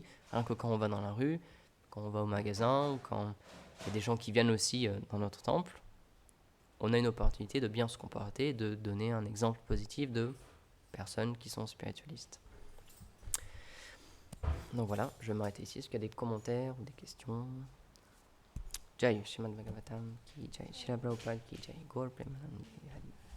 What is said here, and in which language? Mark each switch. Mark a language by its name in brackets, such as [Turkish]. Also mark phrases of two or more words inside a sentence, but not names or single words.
[French] Rien que quand on va dans la rue, quand on va au magasin, ou quand il y a des gens qui viennent aussi dans notre temple, on a une opportunité de bien se comporter, de donner un exemple positif de personnes qui sont spiritualistes. Donc voilà, je vais m'arrêter ici. Est-ce qu'il y a des commentaires ou des questions? [Hindi] जय श्रीमद् भागवतम् की जय, श्रील प्रभुपाद की जय, गौर प्रेमानन्द.